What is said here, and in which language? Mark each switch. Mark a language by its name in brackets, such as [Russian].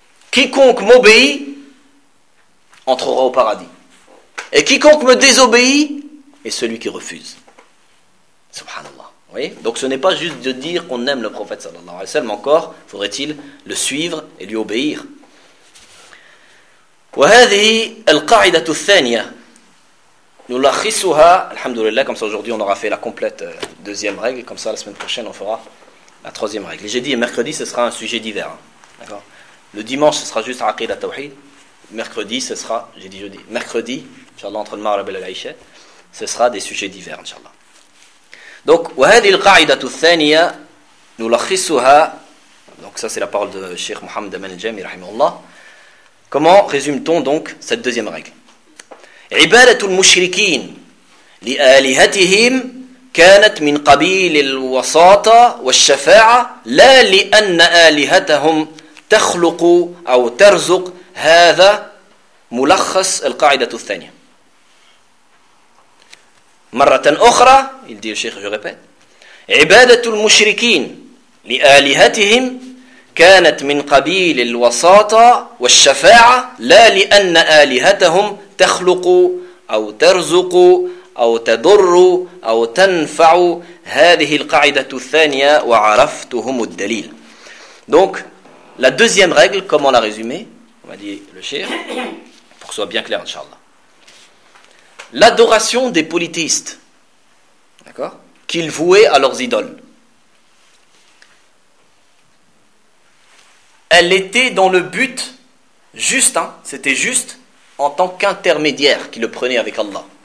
[French] Quiconque m'obéit entrera au paradis. Et quiconque me désobéit est celui qui refuse. Subhanallah. Oui. Donc ce n'est pas juste de dire qu'on aime le prophète sallallahu alayhi wa sallam, encore faudrait-il le suivre et lui obéir. [Arabic] وهذه القاعدة الثانية نلخصها الحمد لله. [French] Comme ça aujourd'hui on aura fait la complète deuxième règle, comme ça la semaine prochaine on fera la troisième règle. J'ai dit mercredi ce sera un sujet divers, d'accord. Le dimanche ce sera juste aqidat tawhid, mercredi ce sera, j'ai dit jeudi, mercredi inchallah entre le maghrib et l'aïcha ce sera des sujets divers inchallah. Donc, [Arabic] وهذه القاعدة الثانية نلخصها. [French] Donc, ça c'est la parole de Cheikh Mohammed Aman al-Jami, rahimahullah. Comment résume-t-on donc cette deuxième règle? [Arabic] عبادة المشركين لآلهتهم كانت من قبيل الوساطة والشفاعة لا لأن آلهتهم تخلق أو ترزق. هذا ملخص القاعدة الثانية. مرة أخرى, [French] il dit le cheikh, je répète. [Arabic] عبادة المشركين لآلهتهم كانت من قبيل الوساطة والشفاعة لا لأن آلهتهم تخلق أو ترزق أو تضر أو تنفع. هذه القاعدة الثانية وعرفتهم الدليل. [French] Donc, la deuxième règle, comment la résumer? On va dire le cheikh, pour que ce soit bien clair, inshallah. L'adoration des polythéistes, d'accord, qu'ils vouaient à leurs idoles, elle était dans le but juste, hein, c'était juste en tant qu'intermédiaire qui le prenait avec Allah.